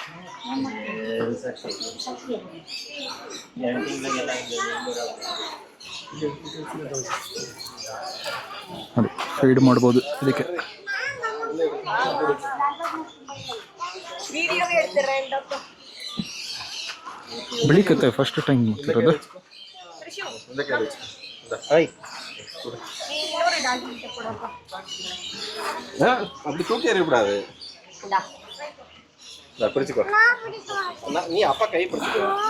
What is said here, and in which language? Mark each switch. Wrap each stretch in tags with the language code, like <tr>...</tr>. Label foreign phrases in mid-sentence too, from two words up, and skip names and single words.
<kn>ನೋಡಿ ಫೀಡ್ ಮಾಡ್ಬೋದು ಇದಕ್ಕೆ. ಬಿಳಿ ಕತ್ತೆ</kn> <en>first time</en> <kn>ಮಾಡ್ತಿರೋದು.</kn> <ta>அப்படி தூக்கி எறியக்கூடாது. பிடிச்சுக்கோ, நீ அப்பா கை பிடிச்சுக்கோ.</ta>